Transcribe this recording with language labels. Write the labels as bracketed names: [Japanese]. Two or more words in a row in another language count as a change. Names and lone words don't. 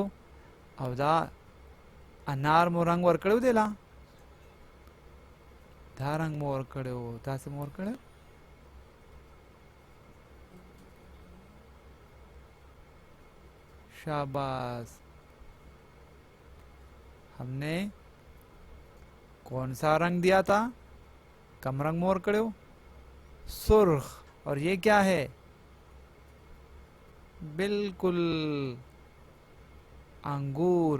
[Pashto] او دا انار مو رنګ ور کړو دی لا؟ دا رنګ مو ور کړو، تاسې مو ور کړو؟ شاباس۔ [Urdu] ہم نے کون سا رنگ دیا تھا؟ [Pashto] کم رنگ مور کڑو؟ سرخ۔ [Urdu] اور یہ کیا ہے؟ بالکل انگور۔